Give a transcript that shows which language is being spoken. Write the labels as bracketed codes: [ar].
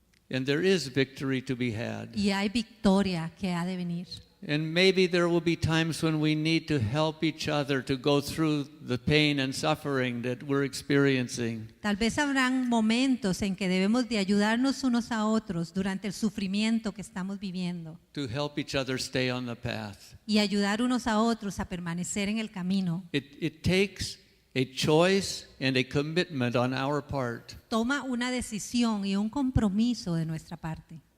[en] And there is victory to be had. [es] Y hay victoria que ha de venir. [en] And maybe there will be times when we need to help each other to go through the pain and suffering that we're experiencing. [es] Tal vez habrán momentos en que debemos de ayudarnos unos a otros durante el sufrimiento que estamos viviendo [en] To help each other stay on the path. [es] y ayudar unos a otros a permanecer en el camino. [en] It takes a choice and a commitment on our part, [es] Toma una decisión y un compromiso de nuestra parte.